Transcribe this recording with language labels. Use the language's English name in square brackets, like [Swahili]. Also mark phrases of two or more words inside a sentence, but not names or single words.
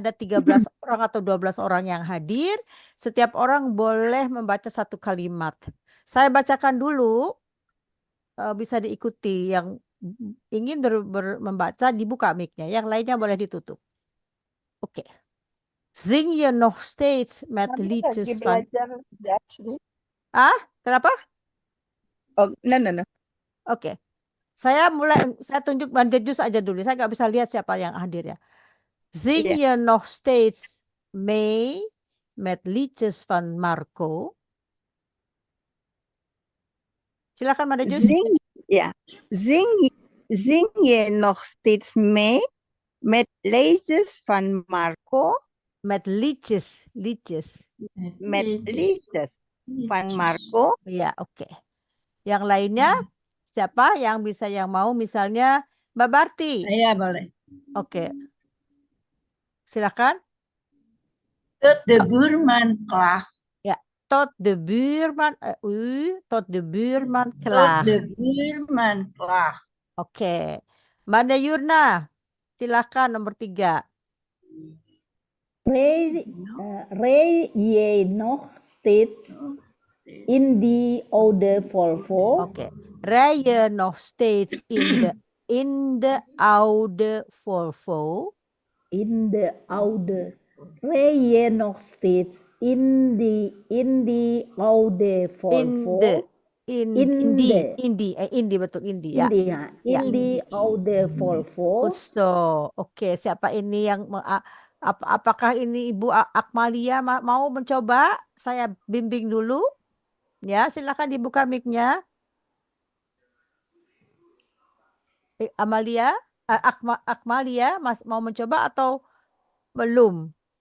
[Indonesian] Ada 13 orang atau 12 orang yang hadir. Setiap orang boleh membaca satu kalimat. Saya bacakan dulu, bisa diikuti. Yang ingin membaca dibuka mic-nya, yang lainnya boleh ditutup. Oke. [Dutch] Zing je nog steeds met [Indonesian] Kami [Dutch] liedjes [Indonesian] lagi [Dutch] van... [Indonesian] belajar Dutch nih. Kenapa? [English] Oh, no. [Indonesian] Oke. Saya tunjuk Banjejus aja dulu. Saya nggak bisa lihat siapa yang hadir ya. [Dutch] Zing je nog steeds mee met liedjes van Marco? [Indonesian] Silakan Banjejus. [Dutch] Zing je nog steeds mee met liedjes van Marco? Met liedjes. Met liedjes van Marco? [Indonesian] Ya, oke. Yang lainnya siapa yang mau, misalnya Mbak Barti. Saya boleh. Oke. Silakan. [Dutch] Tot de buurman klaagt. Tot de buurman, tot de buurman Tot klaagt. de buurman klaagt. [Indonesian] Oke. Mbak Yurna, silakan nomor 3. [Dutch] Rij je nog steeds in die oude Volvo? Oké. Rij je nog steeds in de oude Volvo? In de oude. Rij je nog steeds in die oude Volvo? [Indonesian] Indi betul, Indi ya. [Dutch] In die oude Volvo. Goed zo. [Indonesian] Oke, siapa ini yang apakah ini Ibu Akmalia mau mencoba? Saya bimbing dulu. Ya, silakan dibuka mic-nya. Amalia, Akmalia mau mencoba atau belum?